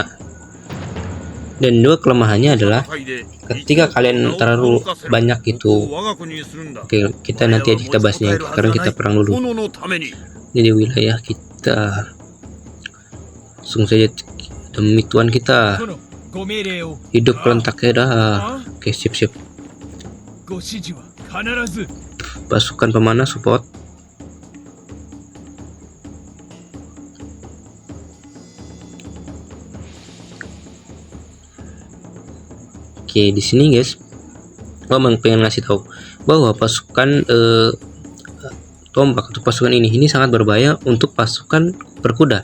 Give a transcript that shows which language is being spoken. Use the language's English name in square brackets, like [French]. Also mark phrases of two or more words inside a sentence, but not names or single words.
[Indonesian] Dan dua kelemahannya adalah ketika kalian terlalu banyak itu, oke, kita nanti aja kita bahasnya, sekarang kita perang dulu. Jadi wilayah kita langsung saja demi Tuhan kita [Japanese] 殿、ご命令を。 [Indonesian] hidup kelentaknya dah. Oke, siap-siap. [Japanese] ご指示は必ず。 [Indonesian] Pasukan pemanah support. Oke, di sini guys, gua pengen ngasih tahu bahwa pasukan tombak atau pasukan ini sangat berbahaya untuk pasukan berkuda.